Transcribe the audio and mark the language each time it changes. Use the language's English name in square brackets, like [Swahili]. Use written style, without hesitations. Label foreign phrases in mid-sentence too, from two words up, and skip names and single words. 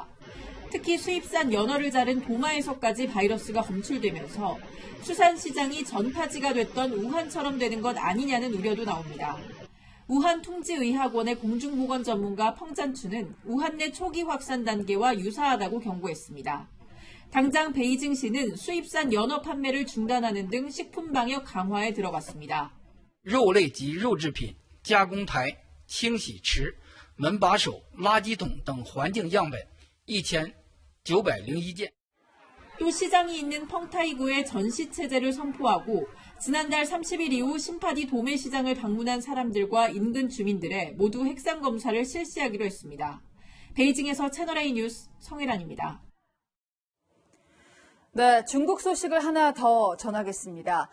[Korean] 특히 수입산 연어를 자른 도마에서까지 바이러스가 검출되면서 수산시장이 전파지가 됐던 우한처럼 되는 것 아니냐는 우려도 나옵니다. 우한 통지의학원의 공중보건 전문가 펑잔추는 우한 내 초기 확산 단계와 유사하다고 경고했습니다. 당장 베이징시는 수입산 연어 판매를 중단하는 등 식품 방역 강화에 들어갔습니다. [Chinese] 肉类及肉制品加工台、清洗池、门把手、垃圾桶等环境样本 2,901件. [Korean] 또 시장이 있는 펑타이구의 전시체제를 선포하고 지난달 30일 이후 신파디 도매시장을 방문한 사람들과 인근 주민들의 모두 핵산 검사를 실시하기로 했습니다. 베이징에서 채널A 뉴스 성혜란입니다. 네, 중국 소식을 하나 더 전하겠습니다.